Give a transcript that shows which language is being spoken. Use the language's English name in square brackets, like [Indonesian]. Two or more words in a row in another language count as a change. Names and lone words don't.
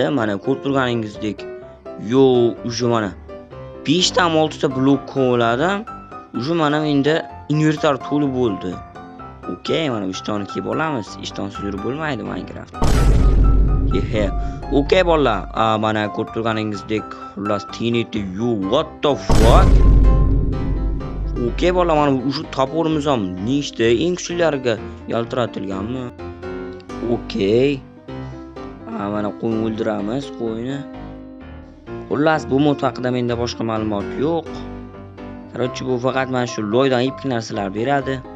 [Uzbek] Mana ko'rib turganingizdek. Yo, uje mana 5 ta 6 ta blok qo'yladim. Uje mana endi invertor to'lib bo'ldi. Okey, mana ishtonni kiyib olamiz. Ishtonsiz yurib bo'lmaydi Minecraft. Yehe. Okey bolalar, mana ko'rib turganingizdek, xullas TNT, [English] you what the fuck? [Uzbek] Okey bolalar, mana shu toporimiz ham nechta eng kuchlilariga yaltiratilganmi? Okey. Mana qo'yni o'ldiramiz, qo'yni. Xullas, bu mod haqida menda boshqa ma'lumot yo'q. Короче, bu faqat mana shu loydan epik narsalar beradi.